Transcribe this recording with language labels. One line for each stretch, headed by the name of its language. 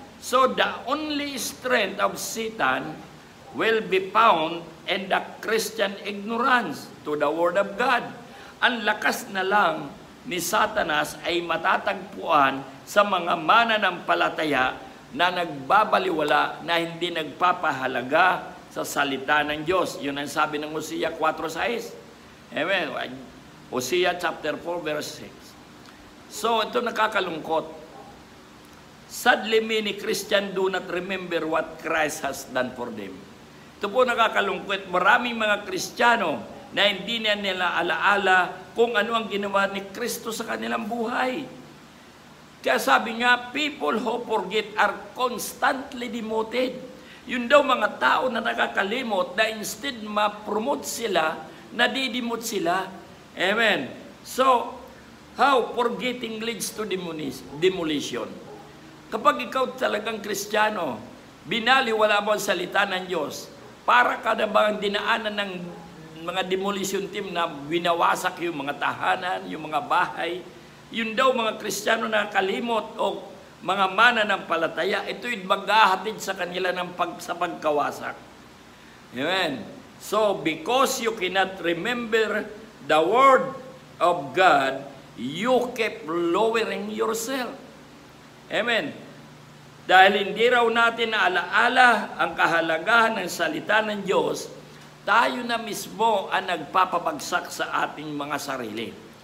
English: So, the only strength of Satan will be found in the Christian ignorance to the Word of God.
Filipino: Ang lakas na lang ni Satanas ay matatagpuan sa mga mananampalataya na nagbabaliwala, na hindi nagpapahalaga sa salita ng Diyos. Yun ang sabi ng Hosea 4:6. Amen. Hosea chapter 4 verse 6. So, ito nakakalungkot.
English: Sadly, many Christians do not remember what Christ has done for them.
Filipino: Ito po nakakalungkot. Maraming mga Kristiyano na hindi na nila alaala kung ano ang ginawa ni Kristo sa kanilang buhay. Kaya sabi nga,
English: people who forget are constantly demoted.
Filipino: Yun daw mga tao na nakakalimot na instead ma-promote sila, nadidimot sila. Amen.
English: So, how forgetting leads to demolition.
Filipino: Kapag ikaw talagang Kristiyano, binaliwala mo ang salita ng Diyos, para ka na bang dinaanan ng mga demolition team na winawasak yung mga tahanan, yung mga bahay, yun daw mga Kristiyano na kalimot o mga mananampalataya, ito'y maghahatid sa kanila sa pagkawasak. Amen.
English: So, because you cannot remember the Word of God, you keep lowering yourself. Amen.
Filipino: Dahil hindi raw natin naalaala ang kahalagahan ng salita ng Diyos, tayo na mismo ang nagpapabagsak sa ating mga sarili.